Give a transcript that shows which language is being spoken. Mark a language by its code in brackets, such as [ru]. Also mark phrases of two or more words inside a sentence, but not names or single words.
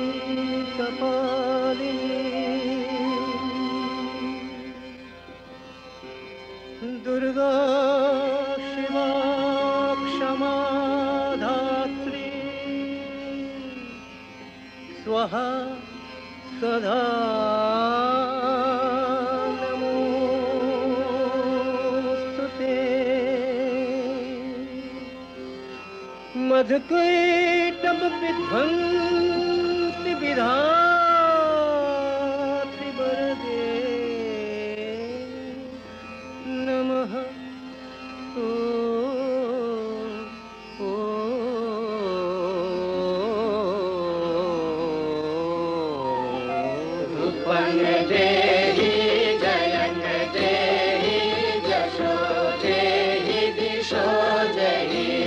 [sa] কপালিনী দুর্গা শিবা ক্ষমা ধাত্রী স্বাহা সদা নমোস্তুতে। मधुकैटभ विध्वंसि विधात्रि वरदे नमः। ओ रूपं देहि जयं देहि जशो देहि दिशो देहि